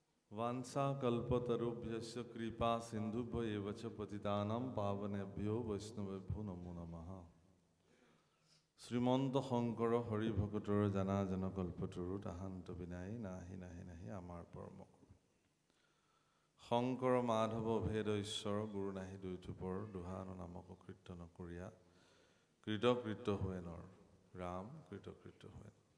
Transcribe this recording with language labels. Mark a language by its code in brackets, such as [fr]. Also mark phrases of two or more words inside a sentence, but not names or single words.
[sa] वांछा कल्पतरुभ्यश्च कृपा सिन्धुभ्य एव च पतितानां पावनेभ्यो वैष्णवेभ्यो नमो नमः। [as] শ্রীমন্ত শংকৰ হৰি ভকতৰ জানা জন কল্পতৰু তাহান্ত বিনাই নাহি নাহি নাহি আমাৰ পৰম শংকৰ মাধৱ ভেদ ঈশ্বৰ গুৰু নাহি দুই থোপৰ দুহান নামক কীৰ্তন কৰিয়া কৃতকৃত হৈ নৰ ৰাম কৃতকৃত হৈ